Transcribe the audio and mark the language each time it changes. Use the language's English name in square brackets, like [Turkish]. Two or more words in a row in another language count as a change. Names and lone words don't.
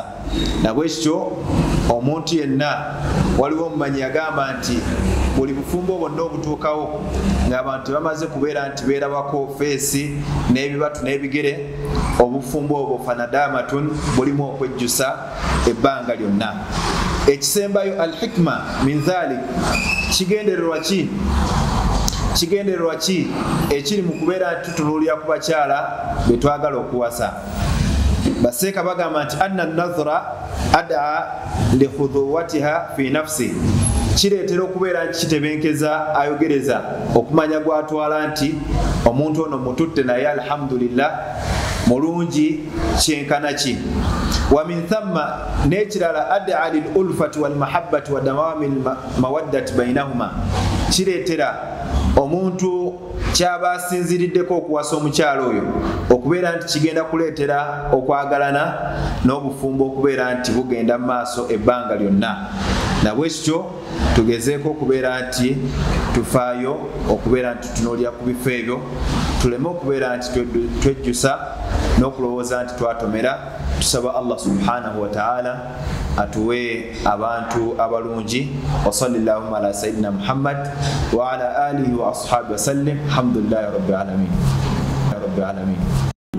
[Ganda] Nabwekityo omuntu yenna waliwo omumanyi yagamba nti buli bufumbo bwonna obutuukawo ng'abantu bamaze kubeera nti beerabako feesi n'ebibatu n'ebigere obufumbo obwo fanadamatun bulimu okwejjusa ebbanga lyonna. Ekisembayo [Arabic] الحكمة من ذلك [Ganda] kigendererwa ki ekiri mu kubeera nti tutunuulira ku bakyala be twagala okuwasa. Baseeka bagamba nti [Arabic] أن نظرة أدعى لحظوتها في نفسي [Ganda] kireetera okubeera nti kitebenkeza ayogereza okumanya gwatwala nti omuntu ono mututte naye alhamdulillah mulungi kyenkana ki. [Arabic] ومن ثم [Ganda] n'ekirala [Arabic] أدعى للألفة والمحبة ودوام المودة بينهما [Ganda] kireetera omuntu kyaba asinziriddeko okuwasa omukyalo oyo okubeera nti kigenda kuleetera okwagalana n'obufumbo okubeera nti bugenda mu maaso ebbanga lyonna. Nabwe kityo tugezeeko okubeera nti tufaayo okubeera nti tutunuulira ku bifo ebyo, tuleme okubeera nti twejjusa n'okulowooza nti twatomera. Tusaba Allah [Arabic] سبحانه وتعالى [Ganda] atuwe abantu abalungi. [Arabic] وصلى الله على سيدنا محمد وعلى آله وأصحابه وسلم. الحمد لله رب العالمين.